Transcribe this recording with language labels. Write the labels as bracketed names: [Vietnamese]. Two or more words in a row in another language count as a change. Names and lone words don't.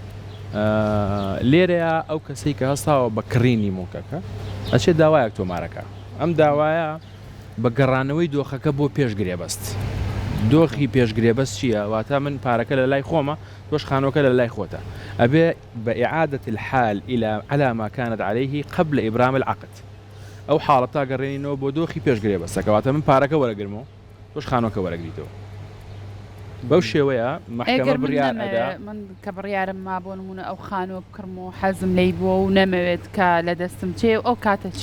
[Central Kurdish] لێرەیە ئەو کەسەی کە هەستاوە بە کڕینی موکەکە ئەچێت داوایەک تۆمارەکە ئەم داوایە بە گەڕانەوەی دۆخەکە بۆ پێش گرێبەست دۆخی پێشگرێبەست چییە واتە من پارەکە لە لای خۆمە تۆش خانۆکە لە لای خۆتە ئەبێ [Arabic] بإعادة الحال على ما كانت عليه قبل إبرام العقد [Central Kurdish] ئەو حاڵەتا گەڕێنینەوە بۆ دۆخی پێشگرێبەستەکە واتە من پارەکە وەرەگرمەوە تۆش خانۆکە وەرەگریتەوە بەو شێوەیە محکەمە بڕیار ئەدا من کە بڕیارم ما بۆ نمونە ئەو خانۆ بکڕم و حەزم لێی بووە و نەمەوێت کە لە دەستم چێ ئەو کاتە چی